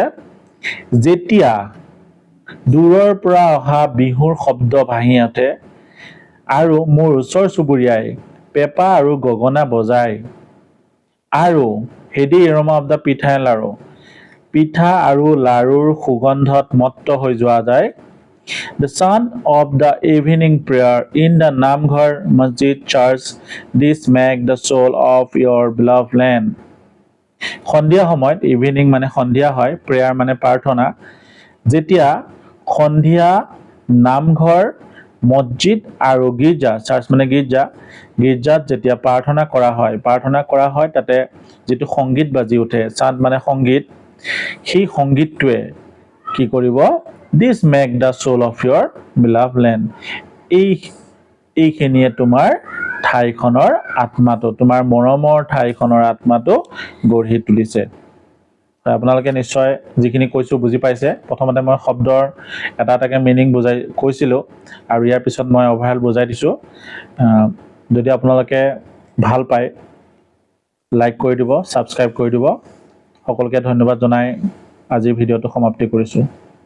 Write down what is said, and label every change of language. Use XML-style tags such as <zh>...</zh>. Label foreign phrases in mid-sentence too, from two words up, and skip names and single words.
<as>যেতিয়া দূৰৰ পৰা অহা বিহুৰ শব্দ ভাহি উঠে আৰু মোৰ ওচৰ চুবুৰীয়াই পেপা আৰু গগনা বজায় আৰু</as> <en>heady aroma of the pitha and laru</en> <as>পিঠা আৰু লাৰুৰ সুগন্ধত মত্ত হৈ যোৱা যায়</as> <en>The sound of the evening prayer in the Namghar Masjid Church, this make the soul of your beloved land.</en> <as>সন্ধিয়া সময়ত ইভিনিং মানে সন্ধিয়া হয় প্ৰেয়াৰ মানে প্ৰাৰ্থনা যেতিয়া সন্ধিয়া নামঘৰ মছজিদ আৰু গীৰ্জা চাৰ্চ মানে গীৰ্জাত যেতিয়া প্ৰাৰ্থনা কৰা হয় তাতে যিটো সংগীত বাজি উঠে চাঁদ মানে সংগীত সেই সংগীতটোৱে কি কৰিব</as> <en>This make the soul of your beloved land.</en> <as>এইখিনিয়ে তোমাৰ ঠাইখনৰ আত্মাটো তোমাৰ মৰমৰ ঠাইখনৰ আত্মাটো গঢ়ি তুলিছে আপোনালোকে নিশ্চয় যিখিনি কৈছো বুজি পাইছে প্ৰথমতে মই শব্দৰ এটা এটাকে মিনিং বুজাই কৈছিলো আৰু ইয়াৰ পিছত মই অভাৰঅল বুজাই দিছো যদি আপোনালোকে ভাল পায় লাইক কৰি দিব সাবস্ক্ৰাইব কৰি দিব সকলোকে ধন্যবাদ জনাই আজিৰ ভিডিঅটো সমাপ্তি কৰিছো</as>